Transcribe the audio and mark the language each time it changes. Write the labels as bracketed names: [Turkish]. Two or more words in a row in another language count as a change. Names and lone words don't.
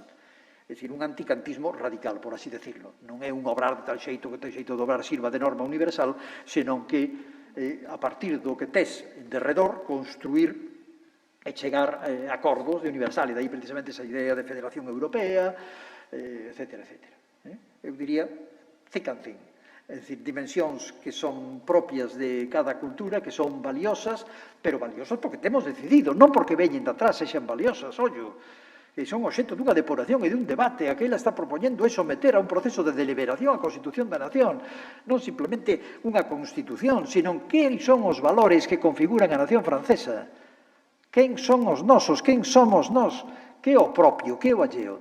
[Galician] É dicir, un anticantismo radical, por así decirlo. Non é un obrar de tal xeito que tal xeito de obrar sirva de norma universal, senón que, a partir do que tes de redor, construir e chegar a acordos de universal. E daí precisamente esa idea de Federación Europea, etc., etc. Eu diría [English] thick and thin. [Galician] É dicir, dimensións que son propias de cada cultura, que son valiosas, pero valiosas porque temos decidido, non porque veñen de atrás sexan valiosas, ollo, que son obxecto dunha depuración e dun debate a que ela está propoñendo é someter a un proceso de deliberación a Constitución da Nación, non simplemente unha Constitución, sino que son os valores que configuran a nación francesa, quen son os nosos, quen somos nós, que é o propio, que é o alleo.